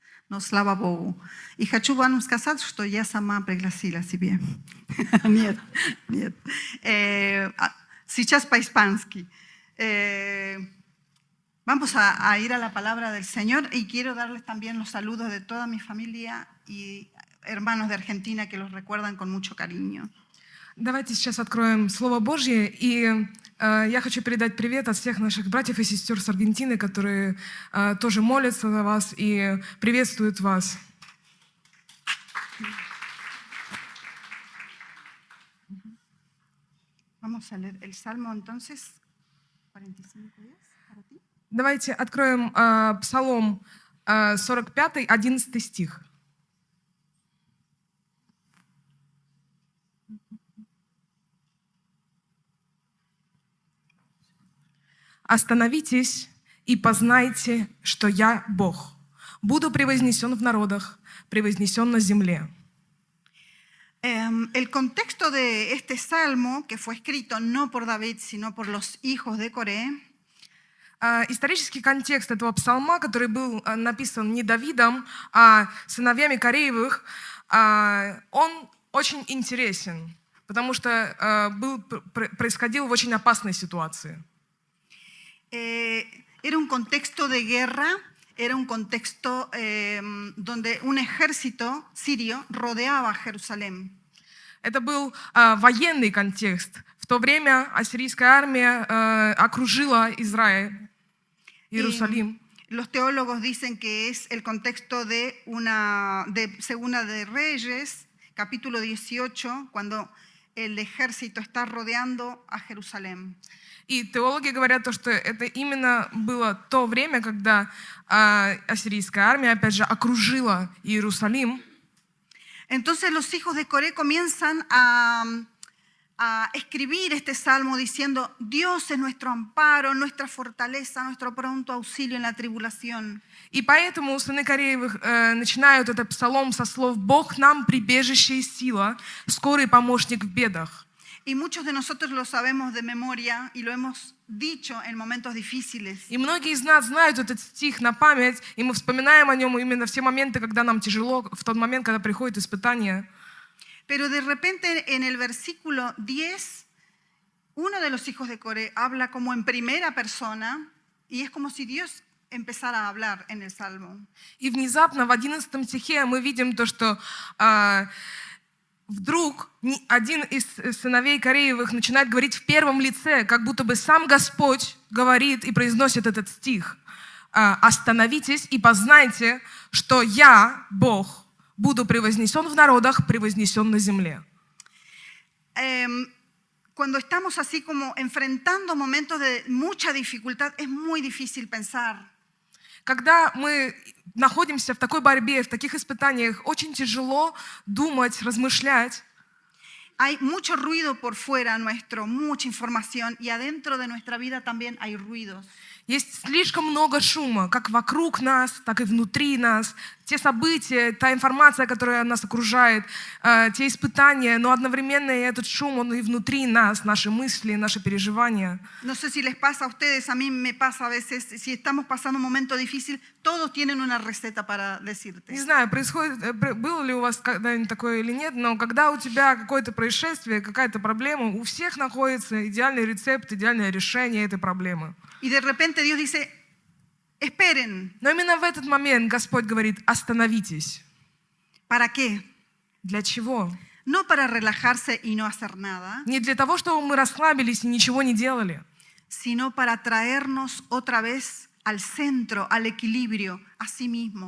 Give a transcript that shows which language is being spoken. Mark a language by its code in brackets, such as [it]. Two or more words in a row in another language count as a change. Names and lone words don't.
[ru] но слава Богу. И хочу вам сказать, что я сама пригласила себе. Нет, нет. Сейчас по-испански. [es] Vamos a ir a la palabra del Señor y quiero darles también los saludos de toda mi familia y hermanos de Argentina que los recuerdan con mucho cariño. [ru] Давайте сейчас откроем Слово Божье, и я хочу передать привет от всех наших братьев и сестер с Аргентины, которые тоже молятся за вас и приветствуют вас. [es] Vamos a leer el Salmo entonces, 45 días para ti. [ru] Давайте откроем Псалом 45, 11 стих. «Остановитесь и познайте, что я Бог. Буду превознесен в народах, превознесен на земле». [es] El contexto de este salmo, que fue escrito no por David, sino por los hijos de Coré, [ru] исторический контекст этого псалма, который был написан не Давидом, а сыновьями Кореевых, он очень интересен, потому что происходил в очень опасной ситуации. [es] Era un contexto de guerra, era un contexto donde un ejército sirio rodeaba Jerusalén. [ru] Это был военный контекст. В то время ассирийская армия окружила Израиль, Иерусалим. [es] Los teólogos dicen que es el contexto de Segunda de Reyes, capítulo 18, cuando el ejército está rodeando a Jerusalén. [ru] И теологи говорят, что это именно было то время, когда ассирийская армия, опять же, окружила Иерусалим. [es] Entonces los hijos de Coré comienzan a escribir este salmo diciendo: Dios es nuestro amparo, nuestra fortaleza, nuestro pronto auxilio en la tribulación. [ru] И поэтому сыны Кореевых начинают этот псалом со слов: «Бог нам прибежище и сила, скорый помощник в бедах». [es] Y muchos de nosotros lo sabemos de memoria y lo hemos dicho en momentos difíciles. [ru] И многие из нас знают этот стих на память, и мы вспоминаем о нем именно в те моменты, когда нам тяжело, в тот момент, когда приходит испытание. [es] Pero de repente en el versículo 10, uno de los hijos de Coré habla como en primera persona y es como si Dios empezara a hablar en el Salmo. [ru] И внезапно в 11 стихе мы видим то, что вдруг один из сыновей Кореевых начинает говорить в первом лице, как будто бы сам Господь говорит и произносит этот стих. «Остановитесь и познайте, что я, Бог, буду превознесен в народах, превознесен на земле». [es] Cuando estamos así como enfrentando momentos de mucha dificultad, es muy difícil pensar. [ru] Когда мы находимся в такой борьбе, в таких испытаниях, очень тяжело думать, размышлять. [es] Hay mucho ruido por fuera nuestro, mucha información, y adentro de nuestra vida también hay ruidos. [ru] Есть слишком много шума, как вокруг нас, так и внутри нас. Те события, та информация, которая нас окружает, те испытания, но одновременно и этот шум, он и внутри нас, наши мысли, наши переживания. [es] No sé si les pasa a ustedes, a mí me pasa a veces, si estamos pasando un momento difícil, todos tienen una receta para decirte. [ru] Не знаю, было ли у вас когда-нибудь такое или нет, но когда у тебя какое-то происшествие, какая-то проблема, у всех находится идеальный рецепт, идеальное решение этой проблемы. [es] Y de repente Dios dice: esperen. [ru] Но именно в этот момент Господь говорит: остановитесь. [es] ¿Para qué? [ru] Для чего? [es] No para relajarse y no hacer nada, [ru] Не для того, чтобы мы расслабились и ничего не делали, [es] sino para traernos otra vez al centro, al equilibrio, a sí mismo.